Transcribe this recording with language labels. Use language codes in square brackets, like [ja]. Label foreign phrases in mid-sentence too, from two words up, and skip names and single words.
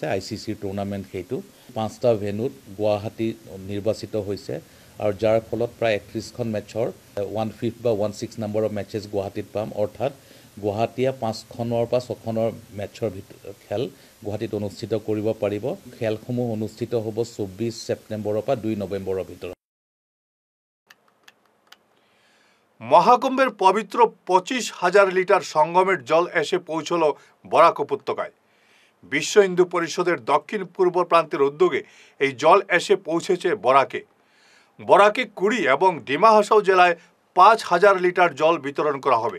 [as] ICCৰ টুৰ্ণামেণ্ট সেইটো 5টা ভেন্যুত গুৱাহাটী নিৰ্বাচিত হৈছে আৰু যাৰ ফলত প্ৰায় 31খন মেচৰ 1/5 বা 1/6 নম্বৰৰ মেচেছ গুৱাহাটীত পাম। অৰ্থাৎ গুৱাহাটীয়ে 5খনৰ পৰা 6খনৰ মেটছৰ খেল গুৱাহাটীত অনুষ্ঠিত কৰিব পাৰিব। খেলসমূহ অনুষ্ঠিত হ'ব 24 ছেপ্টেম্বৰৰ পৰা 2 নৱেম্বৰৰ ভিতৰত। [bn] মহাকুম্ভের পবিত্র 25,000 লিটার সঙ্গমের জল এসে পৌঁছল বরাক উপত্যকায়। বিশ্ব হিন্দু পরিষদের দক্ষিণ পূর্ব প্রান্তের উদ্যোগে এই জল এসে পৌঁছেছে বরাকে। বরাকে 20 এবং ডিমা হাসাও জেলায় 5,000 লিটার জল বিতরণ করা হবে।